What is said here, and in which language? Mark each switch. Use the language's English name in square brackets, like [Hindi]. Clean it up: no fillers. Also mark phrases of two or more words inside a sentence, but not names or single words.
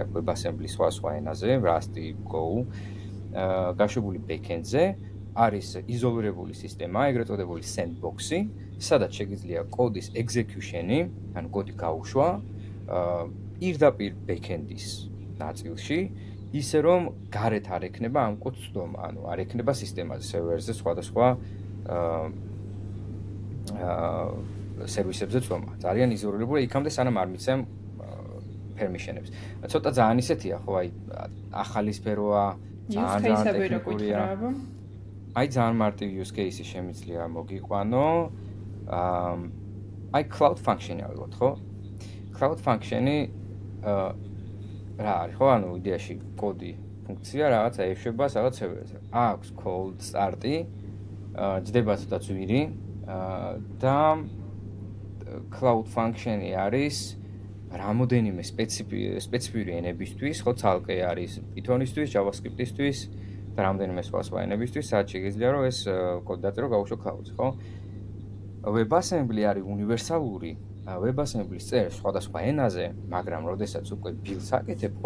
[Georgian] WebAssembly სხვა ენაზე, Rust, Go, გაშვებული backend-ზე, არის იზოლირებული სისტემა, ეგრეთ წოდებული sandbox-ი, სადაც შეგიძლია კოდის execution-ი, ანუ კოდი გაუშვა, პირდაპირ backend-ის ნაწილში, ისე რომ გარეთ არ ექნება ამ კოდს ცდომა, ანუ არ ექნება სისტემაზე, სერვერზე, სხვადასხვა სერვისებზე ცდომა. ძალიან იზოლირებული, იქამდე სანამ არ მიცემ permission-ებს. ცოტა ძალიან ისეთია, ხო, აი ახალი სფეროა, ძალიან ტექნიკურია. აი ძალიან მარტივი [English] use case-ი [Georgian] შემიძლია მოგიყვანო. აი [English] cloud function-ი [Georgian] ავიღოთ, ხო? [English] Cloud function-ი [Georgian] რა არის, ხო, ანუ იდეაში კოდი ფუნქცია რაღაცა ეშვება რაღაც სერვერზე. აქვს [English] cold start-ი, [Georgian] ჯდება ცოტა ძვირი და [English] cloud function-ი [Georgian] არის რამოდენიმე სპეციფიური ენებისთვის, ხო, ცალკე არის Python-ისთვის, JavaScript-ისთვის და რამდენიმე სხვა ენებისთვის, სადაც შეგიძლია რომ ეს კოდი დაწერო გაუშვო cloud-ზე, ხო? WebAssembly არის უნივერსალური WebAssembly-ს წერს სხვადასხვა ენაზე, მაგრამ როდესაც უკვე build-ს აკეთებ, ხო?